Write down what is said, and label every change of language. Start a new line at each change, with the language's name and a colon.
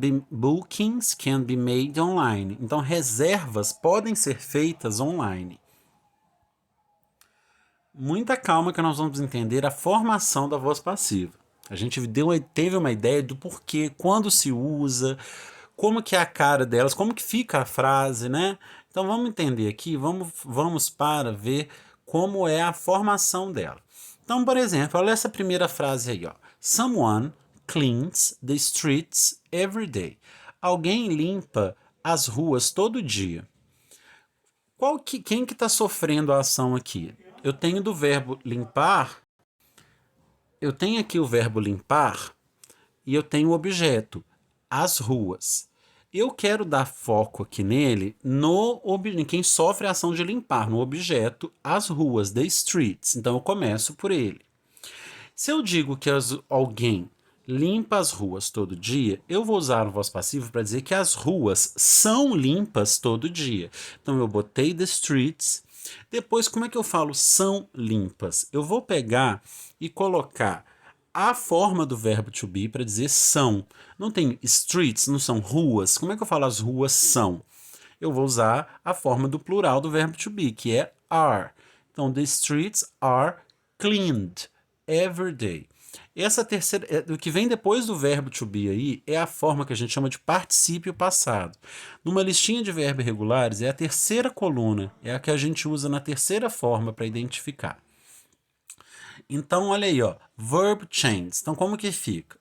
English: Bookings can be made online.
Portuguese: Então, reservas podem ser feitas online. Muita calma que nós vamos entender a formação da voz passiva. A gente teve uma ideia do porquê, quando se usa, como que é a cara delas, como que fica a frase, né? Então vamos entender aqui, vamos para ver como é a formação dela. Então, por exemplo, olha essa primeira frase aí, ó.
English: Someone cleans the streets every day.
Portuguese: Alguém limpa as ruas todo dia. Quem que está sofrendo a ação aqui? Eu tenho do verbo limpar, eu tenho aqui o verbo limpar e eu tenho o objeto, as ruas. Eu quero dar foco aqui nele, em quem sofre a ação de limpar, no objeto, as ruas, the streets. Então eu começo por ele. Se eu digo que alguém limpa as ruas todo dia, eu vou usar o voz passivo para dizer que as ruas são limpas todo dia. Então eu botei the streets. Depois, como é que eu falo são limpas? Eu vou pegar e colocar a forma do verbo to be para dizer são. Não tem streets, não são ruas. Como é que eu falo as ruas são? Eu vou usar a forma do plural do verbo to be, que é are.
English: Então, the streets are cleaned every day.
Portuguese: Essa terceira, o que vem depois do verbo to be aí, é a forma que a gente chama de particípio passado. Numa listinha de verbos irregulares, é a terceira coluna, é a que a gente usa na terceira forma para identificar. Então, olha aí, ó, verb chains. Então, como que fica?